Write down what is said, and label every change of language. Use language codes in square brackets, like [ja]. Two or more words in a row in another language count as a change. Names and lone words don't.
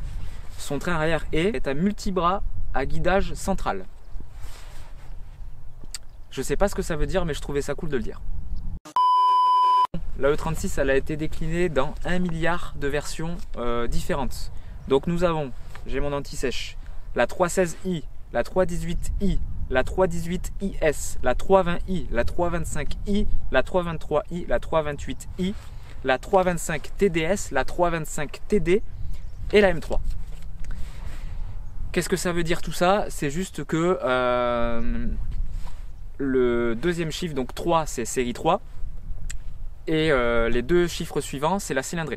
[fr] Son train arrière est un multibras à guidage central. Je sais pas ce que ça veut dire, mais je trouvais ça cool de le dire. La E36 elle a été déclinée dans 1 milliard de versions différentes. Donc nous avons, j'ai mon anti-sèche, la 316i, la 318i, la 318IS, la 320i, la 325i, la 323i, la 328i, la 325 TDS, la 325 TD et la M3. Qu'est-ce que ça veut dire tout ça? C'est juste que le deuxième chiffre, donc 3, c'est série 3 et les deux chiffres suivants, c'est la cylindrée.